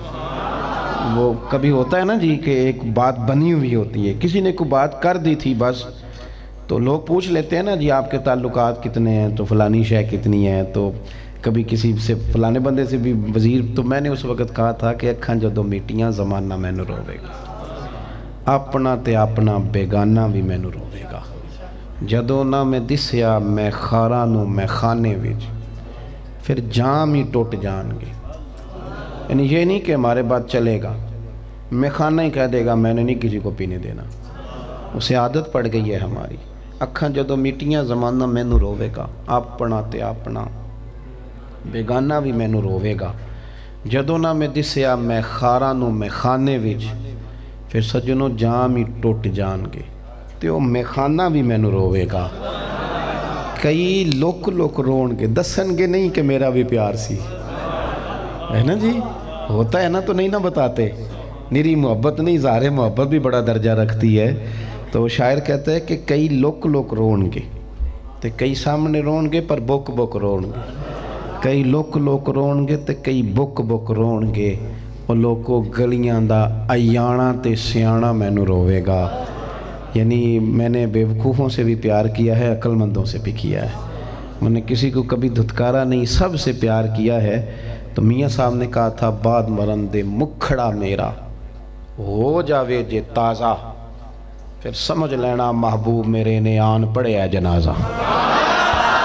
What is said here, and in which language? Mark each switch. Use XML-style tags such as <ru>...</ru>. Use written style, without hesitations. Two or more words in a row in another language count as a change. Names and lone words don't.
<ur>وہ کبھی ہوتا ہے نا جی کہ ایک بات بنی ہوئی ہوتی ہے، کسی نے کوئی بات کر دی تھی بس، تو لوگ پوچھ لیتے ہیں نا جی آپ کے تعلقات کتنے ہیں، تو فلانی شے کتنی ہے، تو کبھی کسی سے فلانے بندے سے بھی وزیر، تو میں نے اس وقت کہا تھا کہ</ur> <pa>اکھاں جدوں میٹیاں زمانہ مینوں روے گا، اپنا تے اپنا بیگانہ بھی مینوں روے گا، جدوں نہ میں دسیا میں خاراں نوں میں خانے وچ، پھر جام ہی ٹوٹ جان گے۔</pa> <ur>یعنی یہ نہیں کہ ہمارے بعد چلے گا، میں خانہ ہی کہہ دے گا میں نے نہیں کسی کو پینے دینا، اسے عادت پڑ گئی ہے ہماری۔</ur> <pa>اکھاں جدوں میٹیاں زمانہ مینوں روے گا، اپنا تے اپنا بیگانہ بھی مینوں روے گا، جدوں نہ میں دسیا میں خاراں نوں میں خانے وچ، پھر سجنوں جام ہی ٹوٹ جان گے، تے او میں خانہ بھی مینوں روے گا۔ کئی لوک رون گے، دسن گے نہیں کہ میرا بھی پیار سی، ہے نا جی؟</pa> <ur>ہوتا ہے نا تو نہیں نہ بتاتے، نری محبت نہیں، اظہار محبت بھی بڑا درجہ رکھتی ہے۔ تو شاعر کہتا ہے کہ</ur> <pa>کئی لوک رون گے، تے کئی سامنے رون گے پر بک رون گے، کئی لوک رون گے تے کئی بک رون گے، اور لوکو گلیاں دا ایانا تے سیانا مینوں روے گا۔</pa> <ur>یعنی میں نے بے وقوفوں سے بھی پیار کیا ہے، عقل مندوں سے بھی کیا ہے، میں نے کسی کو کبھی دھتکارا نہیں، سب سے پیار کیا ہے۔ تو میاں صاحب نے کہا تھا</ur> <pa>بعد مرندے مکھڑا میرا ہو جاوے جے تازہ، پھر سمجھ لینا محبوب میرے نے آن پڑے ہے جنازہ۔</pa>